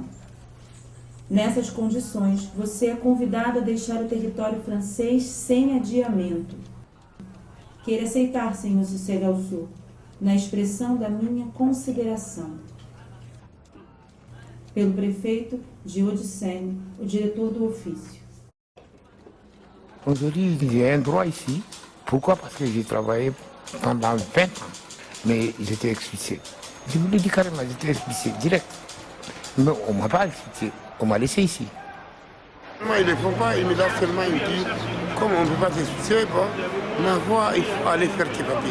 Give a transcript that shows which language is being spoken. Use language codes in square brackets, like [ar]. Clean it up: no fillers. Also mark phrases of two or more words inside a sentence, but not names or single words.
[pt] Nessas condições, você é convidado a deixar o território francês sem adiamento. Queira aceitar, senhor Cissé Galsu, na expressão da minha consideração. Pelo prefeito de Odissem, o diretor do ofício. [fr] Aujourd'hui, j'ai un droit ici. Pourquoi? Parce que j'ai travaillé pendant 20 ans, mais j'étais expulsé. Je vous le dis carrément, j'étais expulsé direct. Mais on ne m'a pas expulsé, on m'a laissé ici. Moi, ils ne le font pas, ils me laissent seulement, ils me disent, comme on ne peut pas t'expulser, bon, ma foi, il faut aller faire tes papiers.